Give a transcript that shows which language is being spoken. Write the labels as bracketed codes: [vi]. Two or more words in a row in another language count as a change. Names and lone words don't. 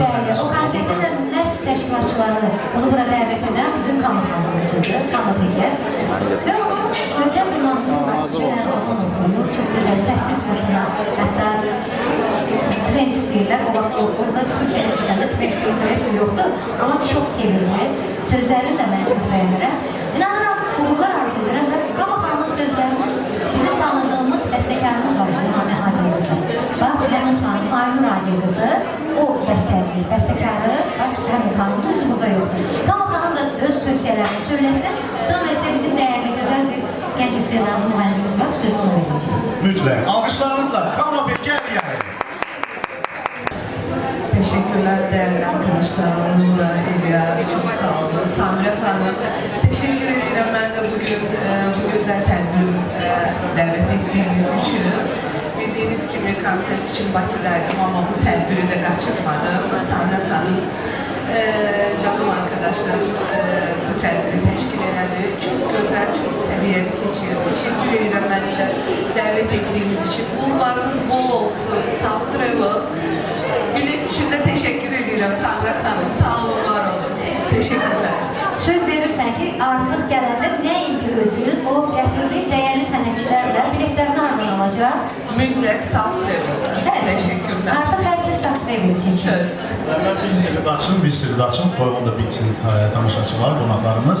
[az] o konsertin də məhz təşkilatçıları onu bura dəvət edən bizim Kama xanımımızdır, Kama Peker. Və onun gözəl bir mahnısı var, Sibələrdə olan oxuyur, çox gözəl, səssiz fırtına, hətta trend deyirlər, o vaxt orada Türkiye'də trend deyirlər, yoxdur. [tr] oldu. Ama çok sevildi. Sözlerini de ben çok beğenirim. İnanıram, uğurlar arzu ederim ve Qama xanımın sözlerini [az] bizim tanıdığımız bəstəkarımız var, [tr] İlhami Adil qızı. [az] Bax, həmin xanım, Aynur Adil qızı, o bəstəkarı, həmin xanımın özü burada yoxdur. Qama xanım da öz tövsiyələrini söyləsin, sonra isə bizim dəyərli, gözəl bir gənc istedadlı mühəndimiz var, sözü ona verəcəyim. Mütləq. Alqışlarınızla Qama Bekər yəni. [tr] Teşekkürler değerli arkadaşlarım. Nura, Elia, çok sağ olun. Samire Hanım, teşekkür ederim ben de bugün bu güzel tedbirimize davet ettiğiniz için. Bildiğiniz gibi konser için Bakı'daydım ama bu tedbiri de kaçırmadım. Samire Hanım, canım arkadaşlarım bu tedbiri teşkil ederdi. Çok güzel, çok seviyeli geçiyor. Teşekkür ederim ben de davet ettiğiniz için. Uğurlarınız bol olsun. Saf Travel. Bilet için de teşekkür ediyorum Samira Hanım. Sağ olun, var olun. Teşekkürler. [az] Söz verirsən ki, artıq gələndə nəinki özün, o gətirdiyin dəyərli sənətçilərlə biletlərini ardın alacaq. [tr] Mütləq Saf Travel. Teşekkürler. [az] Artıq hər kəs Saf Travel seçir. Söz. Bir sirri açım, toyğun da bitsin tamaşaçılar, qonaqlarımız.